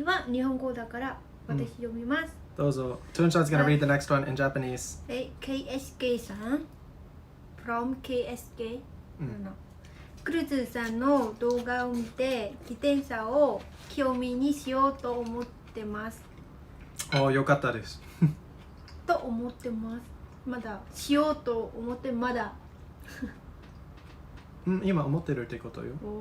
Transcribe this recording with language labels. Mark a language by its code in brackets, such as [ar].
[ja] 日本語だから私読みます。どうぞ。 [en] Toon-chan's gonna read the next one in Japanese. KSK さん from KSK、 [ja] うんクルズさんの動画を見て自転車を興味にしようと思ってますおー、よかったです。と思ってます。まだしようと思ってまだうん、今思ってるってことよ。